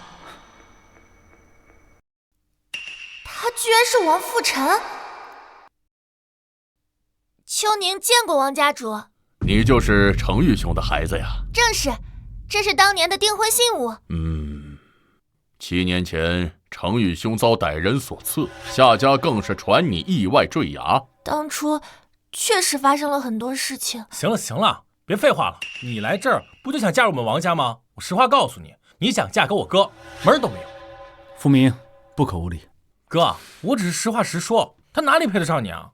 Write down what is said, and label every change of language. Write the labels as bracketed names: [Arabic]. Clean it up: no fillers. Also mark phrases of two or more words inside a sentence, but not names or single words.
[Chinese] 他居然是王富臣。秋寧見過王家主。你就是承玉兄的孩子呀？正是，這是當年的訂婚信物。 7年前承玉兄遭歹人所刺，夏家更是傳你意外墜崖。當初確實發生了很多事情。行了，別廢話了。你來這兒不就想嫁入我們王家嗎？我實話告訴你，你想嫁給我哥，門兒都沒有。富明，不可無禮。哥，我只是實話實說，他哪裡配得上你啊？